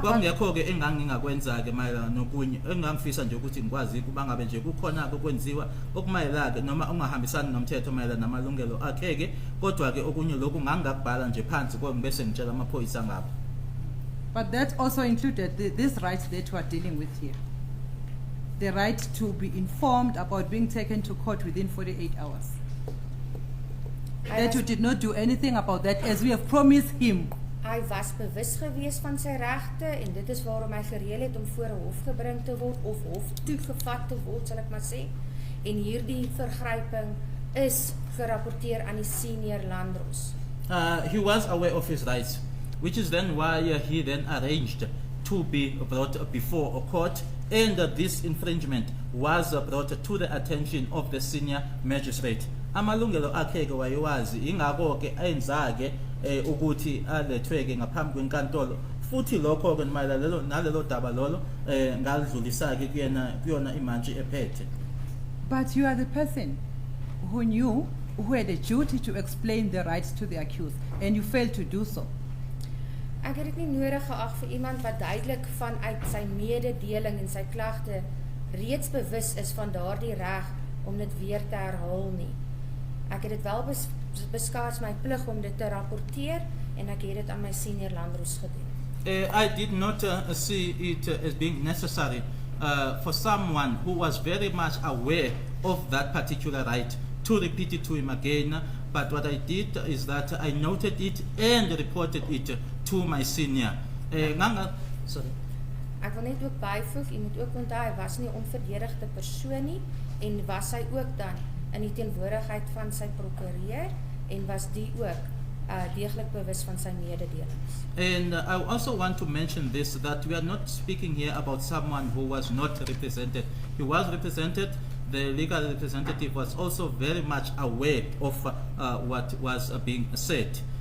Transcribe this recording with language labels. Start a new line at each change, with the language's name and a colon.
Zulu: Kwangekho ke engangingakwenza ke mayelana nokunye engangifisa nje ukuthi ngikwazi kuba ngabe nje kukhona okwenziwa okumayelana ke noma ungahambisani nomthetho mayelana namalungelo akhe ke kodwa ke okunye lokhu ngangakubhala nje phansi bese ngitshela amaphoyisa ngabo.
English: But that also included this right that you are dealing with here. The right to be informed about being taken to court within 48 hours. That you did not do anything about that as we have promised him.
Afrikaans: Hy was bewus gewees van sy regte en dit is waarom hy gereël het om voor 'n hof gebring te word of hof toegevat te word, sal ek maar sê. En hierdie vergryping is gerapporteer aan die senior landdros.
English: He was aware of his rights, which is then why he then arranged to be brought before a court, and this infringement was brought to the attention of the senior magistrate.
Zulu: Amalungelo akhe ke wayewazi ingakho ke ayenzake ukuthi alethweke ngaphambi kwenkantolo futhi lokho ke mayelana nalelo daba lolo ngalidlulisa ke kuyona imantshi ephethe.
English: But you are the person who knew, who had a duty to explain the rights to the accused, and you failed to do so.
Afrikaans: Ek het dit nie nodig geag vir iemand wat duidelik vanuit sy mededeling en sy klagte reeds bewus is van daardie reg om dit weer te herhaal nie. Ek het dit wel beskou as my plig om dit te rapporteer en ek het dit aan my senior landdros gedoen.
English: I did not see it as being necessary for someone who was very much aware of that particular right to repeat it to him again, but what I did is that I noted it and reported it to my senior. Sorry.
Afrikaans: Ek wil net ook byvoeg, jy moet ook onthou hy was nie 'n onverdedigde persoon nie en was hy ook dan in die teenwoordigheid van sy prokureur en was die ook deeglik bewus van sy mededelings.
English: And I also want to mention this, that we are not speaking here about someone who was not represented. He was represented. The legal representative was also very much aware of what was being said.